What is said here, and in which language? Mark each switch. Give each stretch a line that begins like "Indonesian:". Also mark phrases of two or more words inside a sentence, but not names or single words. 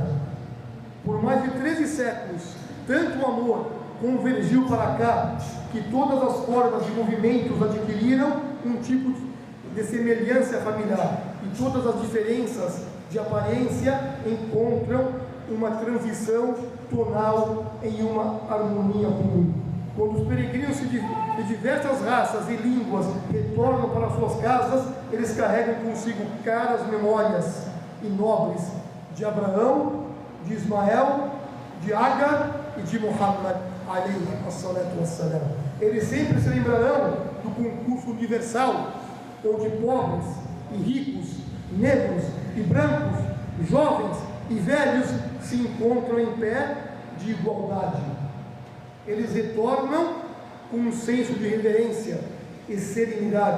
Portuguese: Por mais de 13 séculos, tanto o amor convergiu para cá, que todas as formas de movimentos adquiriram um tipo de semelhança familiar, e todas as diferenças de aparência encontram uma transição tonal em uma harmonia comum. Quando os peregrinos de diversas raças e línguas retornam para suas casas, eles carregam consigo caras memórias e nobres de Abraão, de Ismael, de Agar e de Muhammad,
Arabic: عليه الصلاة والسلام.
Portuguese: Eles sempre se lembrarão do concurso universal, onde pobres e ricos, negros e brancos, jovens e velhos se encontram em pé de igualdade. Eles retornam com um senso de reverência e serenidade.